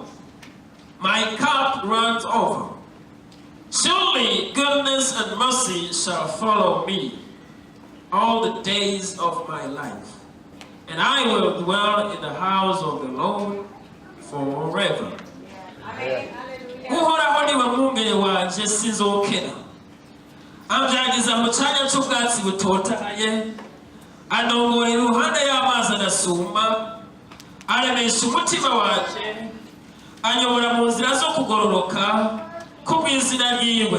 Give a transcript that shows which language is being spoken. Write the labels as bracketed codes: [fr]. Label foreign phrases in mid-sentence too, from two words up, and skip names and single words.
[en] My cup runs over. Surely goodness and mercy shall follow me all the days of my life, and I will dwell in the house of the Lord forever. [rn] Uhoraho niwe mwungere wanje sinzokena. Amvyagiza mu cyanya cy'ubwatsi butotahaye, anongora iruhande y'amazi adasuma, aremesha umutima wanje, anyobora mu nzira zo kugororoka kubw'izina ryiwe.